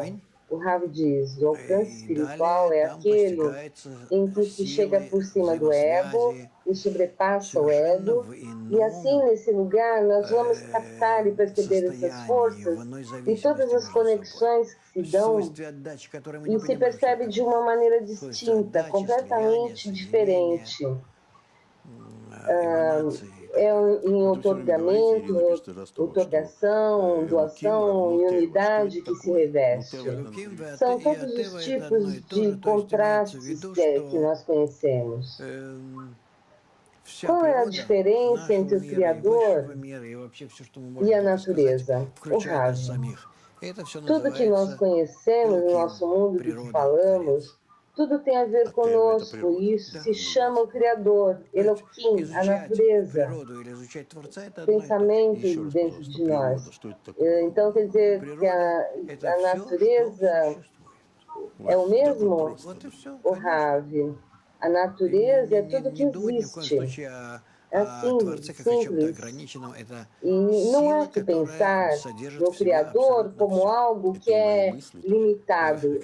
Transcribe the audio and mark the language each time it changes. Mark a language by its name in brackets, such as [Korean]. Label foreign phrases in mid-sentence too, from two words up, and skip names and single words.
[Portuguese] O Rabi diz: o alcance espiritual é aquele em que se chega por cima do ego e sobrepassa o ego, e assim nesse lugar nós vamos captar e perceber essas forças e todas as conexões que se dão, e se percebe de uma maneira distinta, completamente diferente. em [Russian] Вот вы все время говорите, Ирина [Portuguese] outorgamento, [Russian] пишет, Ростова, что [Portuguese] outorgação, [Russian] Элуким [Portuguese] doação [Russian] равно [Portuguese] e [Russian] Тева. Что [Portuguese] unidade [Russian] это [Portuguese] que se [Russian] такое? Ну, [Portuguese] reveste. [Russian] Тева это анатомия. [Portuguese] São todos os tipos de contrastes que nós conhecemos. Qual é a diferença entre o Criador e a natureza? O Rav. Tudo que nós conhecemos no nosso mundo, que falamos, tudo tem a ver conosco, e isso se chama o Criador, Elohim, a natureza, pensamento [Russian] Еще раз, [Portuguese] dentro [Russian] пожалуйста, [Portuguese] de nós. [Russian] природа, что это такое? [Portuguese] Então, quer dizer que a natureza é o [Russian] Так [Portuguese] mesmo? [Russian] просто. [Portuguese] O Rav. A natureza é tudo que existe. É assim, simples. E não há que pensar no Criador como algo que é limitado.